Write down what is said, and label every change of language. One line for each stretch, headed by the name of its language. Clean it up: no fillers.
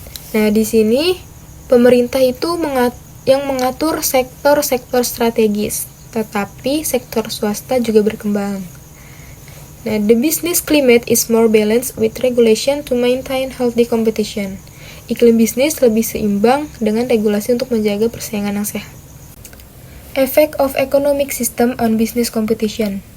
Indonesian: Nah, di sini pemerintah itu yang mengatur sektor-sektor strategis, tetapi sektor swasta juga berkembang.
English: Nah, the business climate is more balanced with regulation to maintain healthy competition.
Indonesian: Iklim bisnis lebih seimbang dengan regulasi untuk menjaga persaingan yang sehat.
English: Effect of economic system on business competition.